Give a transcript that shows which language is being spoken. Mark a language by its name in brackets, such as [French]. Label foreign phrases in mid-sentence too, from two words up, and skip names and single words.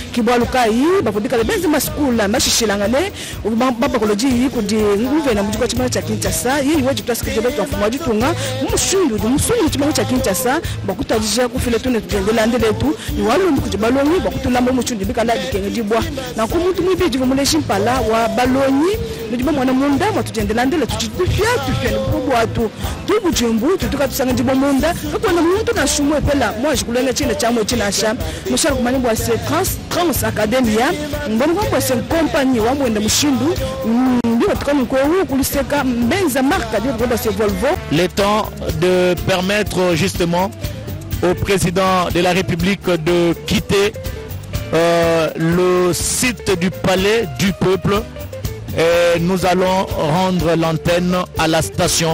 [Chokwe] balukai bafundika benzi maskula mashishilangane baba koloji kudi nguvena mujiko chimana cha Kinshasa yi waji twasikije twafumaji tunga musundu chimana cha Kinshasa bakutajija kufile tune tujendela ndeletu ni walundu kujibalongi bakutulamba musundi bikala dikenge dibwa na kumuntu mwibiji vumuleshi mpala wa balonyi ndiba mwana munda matujendela ndele tuchitufya ni kubwa tu tubujembu tutuka tusanga ndiba munda kakona muntu na shumwe pela mwaji kulenga chine chamwe chinasha mushara kumani bwa se trans academia mbona kwa [French] se compagnie [Chokwe] wa mwenda mushindu ndio tukani kwa huko kuliseka mbenza marka ndio kwa se Volvo. [French] Le temps de permettre justement au président de la République de quitter le site du palais du peuple. Et nous allons rendre l'antenne à la station.